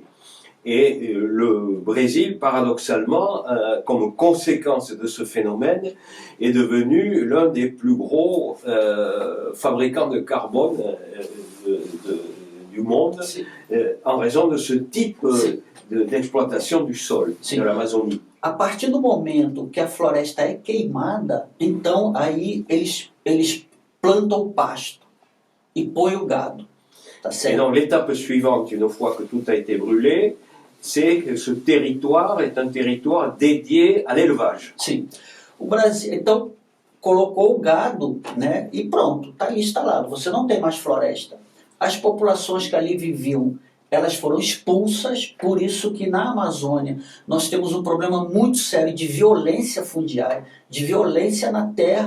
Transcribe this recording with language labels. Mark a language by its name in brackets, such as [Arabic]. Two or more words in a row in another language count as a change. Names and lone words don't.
[French] Et le Brésil, paradoxalement, comme conséquence de ce phénomène, est devenu l'un des plus gros fabricants de carbone du monde, en raison de ce type d'exploitation du sol, de l'Amazonie. [Portuguese] A partir do momento que a floresta é queimada, então aí eles plantam o pasto e põem o gado. Tá certo? [French] Et donc l'étape suivante, une fois que tout a été brûlé, c'est que ce territoire est un territoire dédié à l'élevage. [Portuguese] Sim. O Brasil, então, colocou o gado, né, e pronto, está ali instalado. Você não tem mais floresta. As populações que ali viviam, elas foram expulsas, por isso que na Amazônia nós temos um problema muito sério de violência fundiária, de violência na terra.